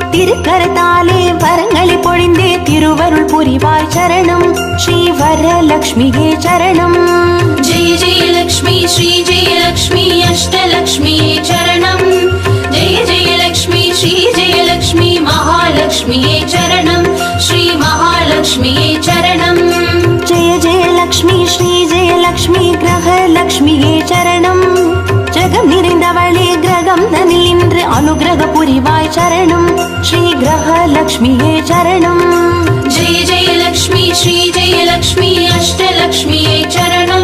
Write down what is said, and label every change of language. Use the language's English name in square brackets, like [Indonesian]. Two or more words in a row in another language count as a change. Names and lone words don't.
[Tamil] திருக்கரத்தாலே வரங்களை பொழிந்தே திருவருள் புரிவாய் சரணம். ஸ்ரீ வரலக்ஷ்மியே சரணம். [Sanskrit] जय जय लक्ष्मी श्री जय लक्ष्मी अष्टलक्ष्मी चरणं. जय जय लक्ष्मी श्री जय लक्ष्मी महालक्ष्मी चरणं. श्री महालक्ष्मी चरणं. जय जय लक्ष्मी श्री जय लक्ष्मी [Tamil] கிரகலக்ஷ்மியே சரணம். ஜெகம் நிறைந்தவளே கிரகம் தனில் நின்று அனுகிரக புரிவாய் சரணம். ஸ்ரீ கிரகலக்ஷ்மியே சரணம். [Sanskrit] जय जय लक्ष्मी श्री जय लक्ष्मी अष्टलक्ष्मी चरणं.